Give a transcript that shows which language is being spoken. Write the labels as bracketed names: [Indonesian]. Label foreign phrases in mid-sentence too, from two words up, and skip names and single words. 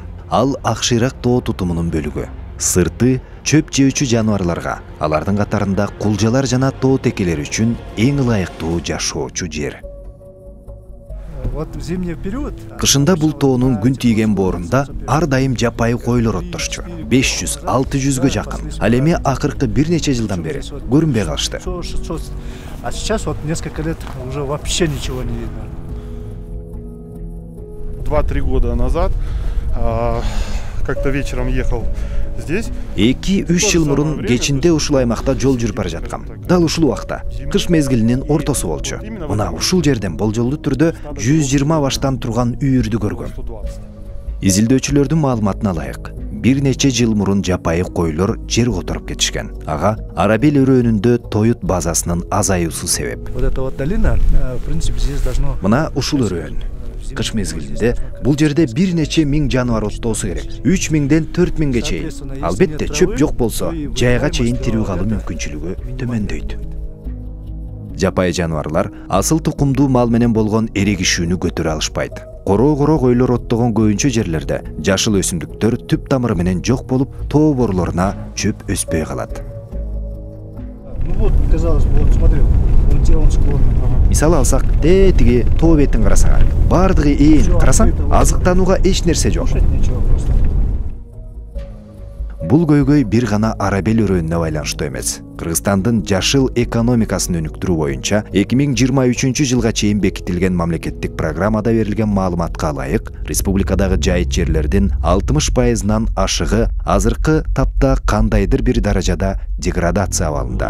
[Kyrgyz] Ал ак шыйрак тоо тутумунун бөлүгү. Сырты чөп жеүүчү жаныбарларга, алардын катарында кулжалар жана тоо текелери үчүн эң ылайыктуу жашоочу жер. Кышында бул тоонун күн тийген боорунда ар дайым жапайы койлор оттошчу. 500-600гө жакын. Ал эми акыркы бир нече жылдан бери көрүнбөй калышты. [Russian] А сейчас вот несколько лет уже вообще ничего не видно. 2-3 года назад как-то вечером ехал здесь. [Kyrgyz] 2-3 жыл мурун кечинде ушул аймакта жол жүрүп бара жаткам. Дал ушул убакта кыш мезгилинин ортосу болчу. Мына ушул жерден болжолдуу түрдө 120 баштан турган үйүрдү көргөм. Изилдөөчүлөрдүн маалыматына ылайык, бир нече жыл мурун жапайы койлор жер которуп кетишкен. Ага Арабел өрөөнүндө тоют базасынын азаюусу себеп. [Russian] Вот эта вот долина, в принципе, здесь должно... [Kyrgyz] Мына ушул өрөөн. Кыш мезгилинде бул жерде бир нече миң жаныбар оттоосу керек. 3000ден 4000ге чейин. Албетте, чөп жок болсо, жайга чейин тирүү калуу мүмкүнчүлүгү төмөндөйт. Жапайы жаныбарлар асыл тукумдуу мал менен болгон эрегишүүнү көтөрө алышпайт. Коро койлор оттогон көбүнчө жерлерде жашыл өсүмдүктөр түп тамыры менен жок болуп, тоо борлоруна чөп өспөй калат. [Russian] Ну вот, казалось бы, вот смотри, он склон. [Kyrgyz] Мисалы алсак, тиги тоо бетин карасаң, бардыгы ээн, карасаң, азыктанууга эч нерсе жок. Бул көйгөй бир гана Арабел өрөөнүнө байланыштуу эмес. Кыргызстандын жашыл экономикасын өнүктүрүү боюнча 2023 жылга чейин бекитилген мамлекеттик программада берилген маалыматка ылайык, республикадагы жайыт жерлердин 60%нан ашыгы азыркы тапта кандайдыр бир даражада деградация абалында.